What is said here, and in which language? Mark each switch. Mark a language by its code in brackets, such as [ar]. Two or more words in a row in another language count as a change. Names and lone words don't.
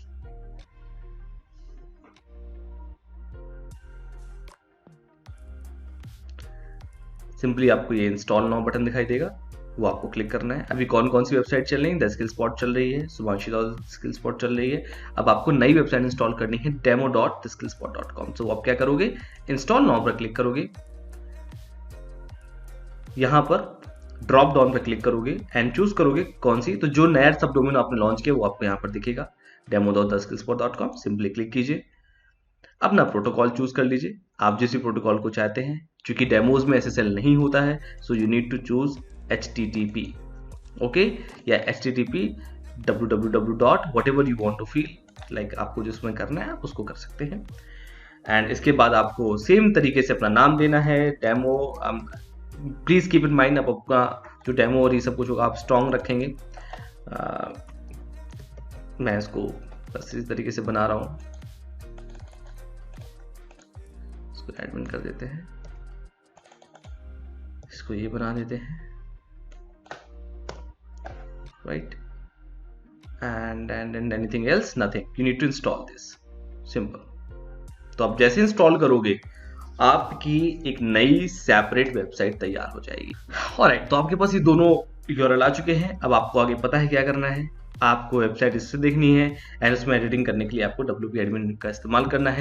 [hi] सिंपली आपको ये [en] install now button [hi] दिखाई देगा, वो आपको क्लिक करना है। अभी कौन कौन सी वेबसाइट चल रही है, द स्किल स्पॉट चल रही है, शुभांशी स्किल चल रही है। अब आपको नई [en] website install [hi] करनी है demo.theskillspot.com। तो आप क्या करोगे, [en] install now [hi] पर क्लिक करोगे, यहाँ पर [en] drop down [hi] पर क्लिक करोगे [en] and choose [hi] करोगे कौन सी, तो जो नया [en] sub domain [hi] आपने लॉन्च किया वो आपको यहाँ पर दिखेगा demo.theskillspot.com। [en] simply click [hi] कीजिए, अपना प्रोटोकॉल चूज कर लीजिए, आप जिस भी प्रोटोकॉल को चाहते हैं। क्योंकि डेमोज में SSL नहीं होता है, [en] so you need to choose HTTP, okay, [hi] या HTTP www. [en] whatever you want to feel, [hi] लाइक आपको जिसमें करना है आप उसको कर सकते हैं। एंड इसके बाद आपको सेम तरीके से अपना नाम देना है, डेमो। [en] please keep in mind, [hi] आप अपना जो डेमो और ये सब कुछ होगा आप स्ट्रॉन्ग रखेंगे। मैं इसको बस इस तरीके से बना रहा हूँ, इसको एडमिन कर देते हैं, इसको ये बना देते हैं, राइट। [en] And anything else, nothing, you need to install this, simple. [hi] तो आप जैसे इंस्टॉल करोगे आपकी एक नई [en] separate website [hi] तैयार हो जाएगी। ऑलराइट, तो आपके पास ये दोनों यूआरएल आ चुके हैं। अब आपको आगे पता है क्या करना है, आपको वेबसाइट इससे देखनी है एंड उसमें एडिटिंग करने के लिए आपको [en] WP admin [hi] का इस्तेमाल करना है।